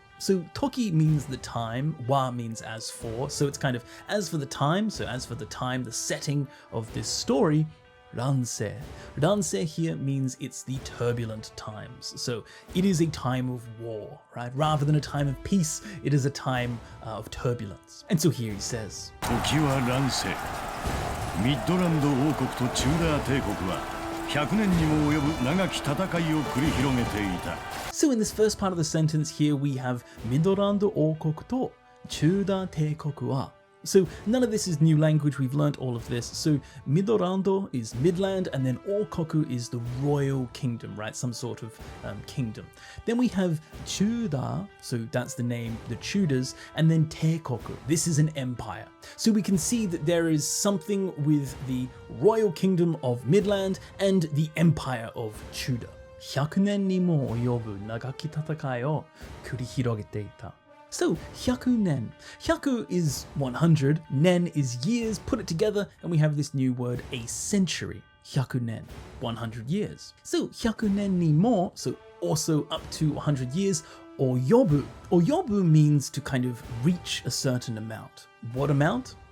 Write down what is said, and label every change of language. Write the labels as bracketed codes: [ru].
[en] So toki means the time, wa means as for, so it's kind of as for the time, so as for the time, the setting of this story, ransei. Ransei here means it's the turbulent times, so it is a time of war, right? Rather than a time of peace, it is a time of turbulence. And so here he says, [ja] Toki wa ransei. ミッドランド王国とチューダー帝国は100年にも及ぶ長き戦いを繰り広げていた。 [en] So in this first part of the sentence here we have [ja] Midorando Okoku to Chuda Teikoku wa. [en] So none of this is new language, we've learnt all of this. So Midorando is Midland, and then Okoku is the royal kingdom, right? Some sort of kingdom. Then we have Chuda, so that's the name, the Tudors, and then Teikoku. This is an empire. So we can see that there is something with the royal kingdom of Midland and the empire of Chuda. [ja] 100年にも及ぶ長き戦いを繰り広げていた。 [en] So, 100nen. 100 is 100, nen is years, put it together, and we have this new word, a century. 100 nen, 100 years. So, [ja] 100年にも, [en] so also up to 100 years, oyobu. Oyobu means to kind of reach a certain amount. What amount?